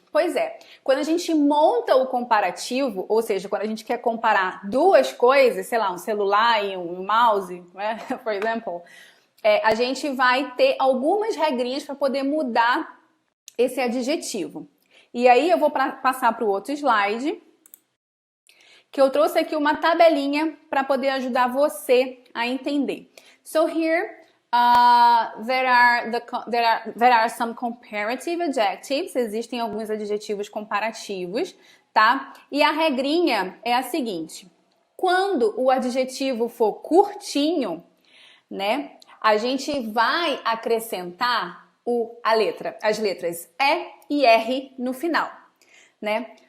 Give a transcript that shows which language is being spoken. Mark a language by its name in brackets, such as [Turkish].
[Portuguese] Pois é, quando a gente monta o comparativo, ou seja, quando a gente quer comparar duas coisas, sei lá, um celular e um mouse, né, por exemplo, a gente vai ter algumas regrinhas para poder mudar esse adjetivo. E aí eu vou passar para o outro slide, que eu trouxe aqui uma tabelinha para poder ajudar você a entender. [English] So here there are some comparative adjectives. [Portuguese] Existem alguns adjetivos comparativos, tá? E a regrinha é a seguinte: quando o adjetivo for curtinho, né, a gente vai acrescentar as letras E e R no final, né?